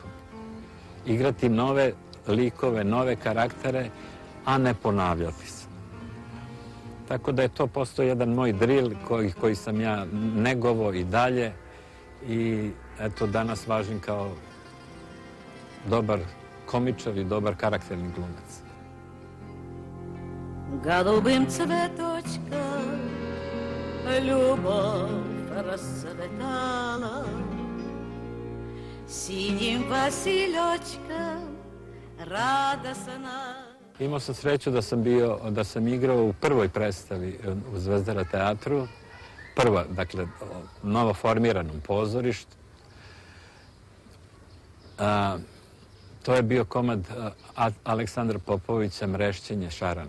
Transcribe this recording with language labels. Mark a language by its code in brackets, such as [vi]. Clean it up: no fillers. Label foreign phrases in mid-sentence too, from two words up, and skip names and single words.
[sr] Igrati nove likove, nove karaktere, a ne ponavljati se. Tako da je to postao jedan moj drill koji sam ja negovao i dalje i eto danas važim kao dobar komičar i dobar karakterni glumac. [ru] Голубым цветочком любовь расцветала, синим василечком радостна. [sr] Imao sam sreću da sam igrao u prvoj predstavi u Zvezdara teatru, prva, dakle, novo formiranom pozorištu. To je bio komad Aleksandra Popovića Mrešćenje šarana.